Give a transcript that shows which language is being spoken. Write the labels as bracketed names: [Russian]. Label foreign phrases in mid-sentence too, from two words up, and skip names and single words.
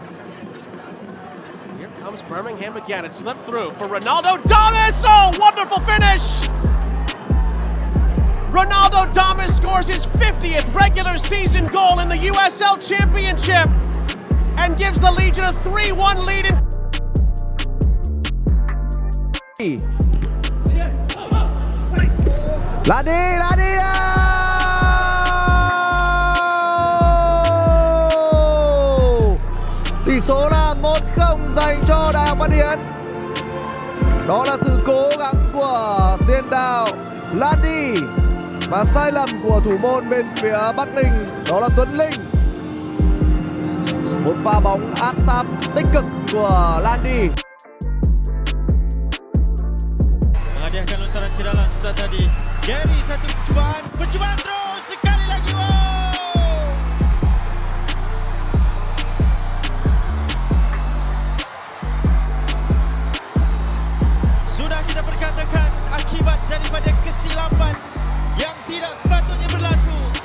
[English] Here comes Birmingham again. It slipped through for Ronaldo Damus. Oh, wonderful finish! Ronaldo Damus scores his 50th regular season goal in the USL Championship and gives the Legion a 3-1 lead in. [Vietnamese] Ladi tỷ số là 1-0 dành cho Đại học Văn Hiến. Đó là sự cố gắng của tiền đạo Ladi và sai lầm của thủ môn bên phía Bắc Ninh, đó là Tuấn Linh. Một pha bóng áp sát tích cực của Ladi. [Malay] Menghadiahkan lontaran ke dalam sebentar tadi. Gary satu percubaan terus sekali lagi. Wow! Sudah kita perkatakan akibat daripada kesilapan yang tidak sepatutnya berlaku.